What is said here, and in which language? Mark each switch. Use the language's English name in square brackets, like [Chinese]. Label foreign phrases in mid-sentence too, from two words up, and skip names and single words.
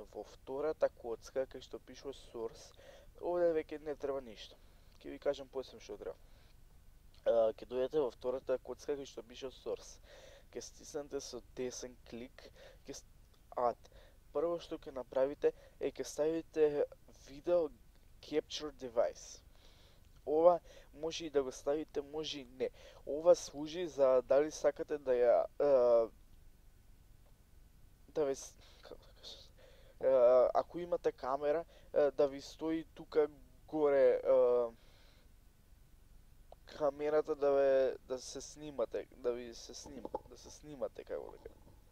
[Macedonian] Во втората коцка, кај што пишува source, овде веќе не треба ништо. Ќе ви кажам после што треба. Ќе дојдете во втората коцка кај што пише source. Ќе стиснете со десен клик, add. Прво што ќе направите е ќе ставите [English] video capture device. [Macedonian] Ова може и да го ставите, може и не. Ова служи за дали сакате да ја ако имате камера, да ви стои тука горе камерата да се снимате, да се снимате, како да кажам.